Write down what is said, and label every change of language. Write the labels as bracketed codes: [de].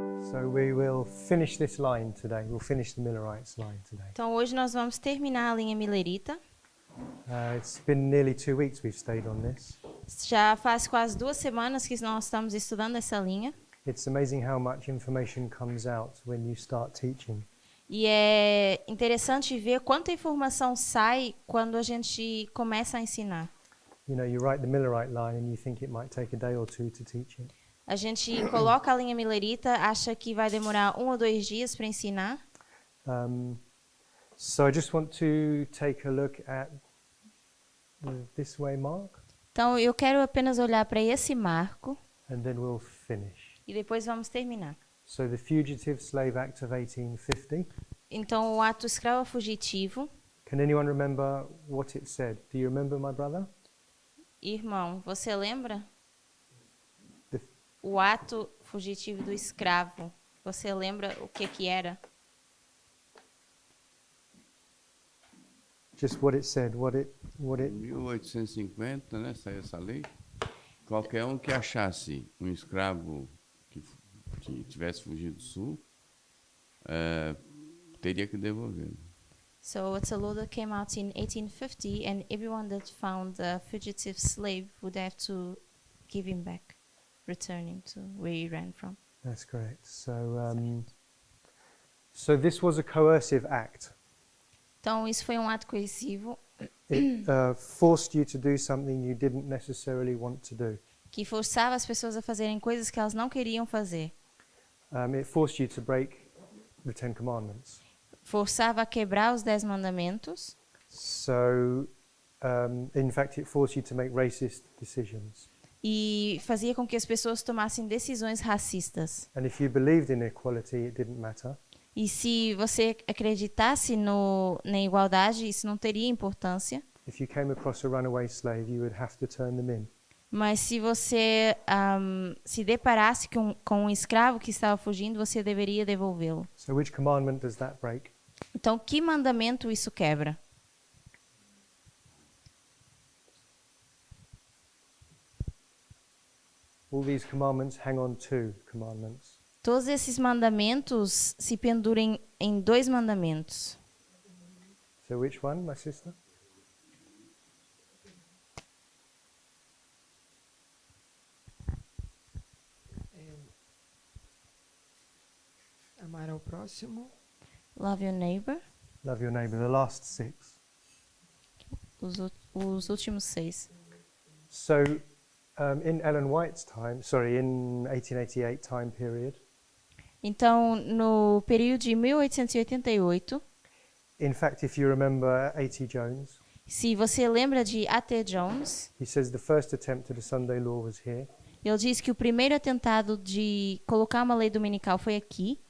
[en] So we will finish this line today. We'll finish the Millerites line today. [pt] Então hoje nós vamos terminar a linha Millerita. [en] It's been nearly 2 weeks we've stayed on this. [pt] Já faz quase 2 semanas que nós estamos estudando essa linha. [en] It's amazing how much information comes out when you start teaching. [pt] E é interessante ver quanta informação sai quando a gente começa a ensinar. [en] You know, you write the Millerite line and you think it might take a day or two to teach it. [pt] A gente coloca a linha Millerita, acha que vai demorar 1 ou 2 dias para ensinar. [en] So I just want to take a look at this way mark, [pt] Então eu quero apenas olhar para esse marco [en] and then we'll finish. [pt] e depois vamos terminar. [en] So the Fugitive Slave Act of 1850. [pt] Então o ato escravo fugitivo. [en] Can anyone remember what it said? Do you remember, my brother? [pt] Irmão, você lembra? [en] The- [pt] O ato fugitivo do escravo. Você lembra o que era? [en] Just what it said, what it [pt] 1850, né, saiu essa lei. Qualquer um que achasse um escravo que tivesse fugido do sul, teria que devolver. [en] So it's a law that came out in 1850, and everyone that found a fugitive slave would have to give him back, return him to where he ran from. That's correct. So this was a coercive act. [pt] Então isso foi um ato coercivo [en] It forced you to do something you didn't necessarily want to do. [pt] que forçava as pessoas a fazerem coisas que elas não queriam fazer. [en] It forced you to break the Ten Commandments. [pt] Forçava a quebrar os 10 mandamentos. [en] So, in fact, it forced you to make racist decisions. [pt] E fazia com que as pessoas tomassem decisões racistas. [en] And if you believed in equality, it didn't matter. [pt] E se você acreditasse na igualdade, isso não teria importância. [en] If you came across a runaway slave, you would have to turn them in. [pt] Mas se você se deparasse com um escravo que estava fugindo, você deveria devolvê-lo. [en] So which commandment does that break? [pt] Então, que mandamento isso quebra? [en] All these commandments hang on two commandments. [pt] Todos esses mandamentos se pendurem em 2 mandamentos. [en] So which one, my sister? [pt] Amar ao próximo. [en] Love your neighbor. Love your neighbor, the last 6. [pt] Os últimos 6. [en] So in Ellen White's time, in 1888 time period, [pt] Então, no período de 1888, [en] in fact, if you remember A.T. Jones, [pt] se você lembra de A.T. Jones, [en] he says the first attempt at a Sunday law was here, [pt] ele diz que o primeiro atentado de colocar uma lei dominical foi aqui.